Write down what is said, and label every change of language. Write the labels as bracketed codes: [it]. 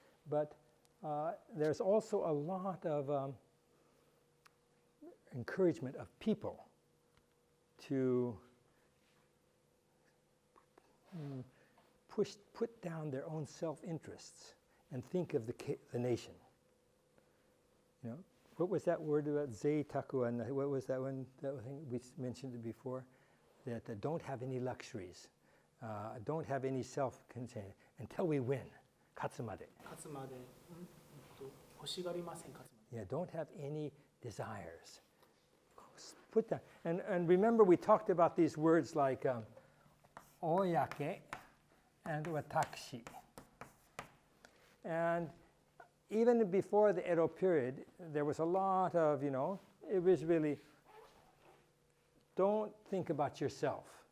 [en] But there's also a lot of encouragement of people to put down their own self-interests and think of the nation. What was that word about zeitaku? And what was that one? That thing we mentioned it before. That don't have any luxuries, don't have any self-concern until we win. [ja] Katsumade. 勝つまで、欲しがりません、勝つまで。 [en] Yeah, don't have any desires. Put that. And remember, we talked about these words like oyake and watakushi. And even before the Edo period, there was a lot of, it was really, don't think about yourself.